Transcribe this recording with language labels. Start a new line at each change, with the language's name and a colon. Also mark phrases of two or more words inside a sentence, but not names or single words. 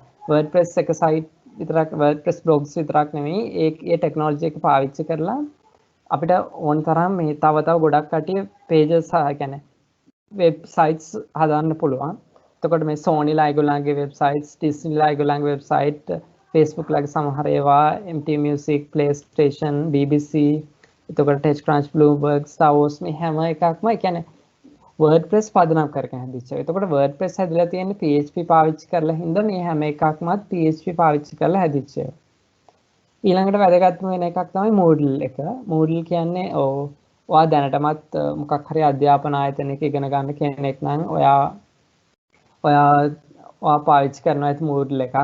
Sinhala: WordPress එක site විතරක් WordPress blogs විතරක් නෙමෙයි ඒ ටෙක්නොලොජි එක පාවිච්චි කරලා අපිට ඕන තරම් මේ තව ගොඩක් කටිය pages කියන්නේ websites හදන්න පුළුවන්. එතකොට මේ Sony ලා ඒගොල්ලන්ගේ websites, Disney ලා ඒගොල්ලන්ගේ website, Facebook ලගේ සමහර ඒවා, MTV Music, PlayStation, BBC, එතකොට TechCrunch, Bloomberg, Star Wars මේ හැම එකක්ම ඒ කියන්නේ WordPress පදනම් කරගෙන හැදිච්ච. එතකොට WordPress හැදලා තියෙන්නේ PHP පාවිච්චි කරලා හින්දා මේ හැම එකක්මත් PHP පාවිච්චි කරලා හැදිච්ච. ඊළඟට වැදගත්ම වෙන එකක් තමයි Moodle එක. Moodle කියන්නේ ඔයා දැනටමත් මොකක් හරි අධ්‍යාපන ආයතනයක ඉගෙන ගන්න කෙනෙක් නම් ඔයා පාවිච්චි කරනවා ඇති Moodle එකක්.